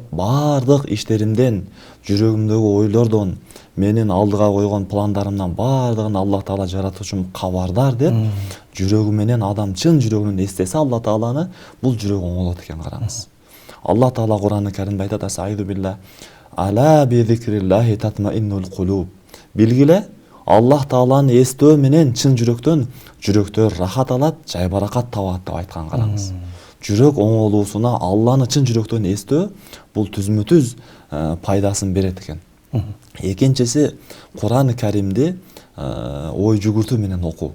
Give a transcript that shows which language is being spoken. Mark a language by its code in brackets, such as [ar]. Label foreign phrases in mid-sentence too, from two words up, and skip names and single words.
[ky] Бардык иштеримден, жүрөгүмдөгү ойлордон, менин алдыга койгон пландарымдан бардыгын Аллах Таала жаратуучум кабардар деп, жүрөгү менен адам чын жүрөгүнөн эстесе Алла Тааланы, бул жүрөк оңолот экен караңыз. Алла Таала Кур'ан-ы Каримде айтат: [ar] "أستغفر الله. ألا بذكر الله تطمئن القلوب." [ky] Билгиле, Аллах Тааланы эстөө менен чын жүрөктөр рахат алат, жайбаракат табат деп айткан караңыз. Жүрөк оңолуусуна Алланы чын жүрөктөн эстөө бул түзмө-түз пайдасын берет экен. Экинчиси, Кур'ан-ы Каримди ой жүгүртүү менен окуу.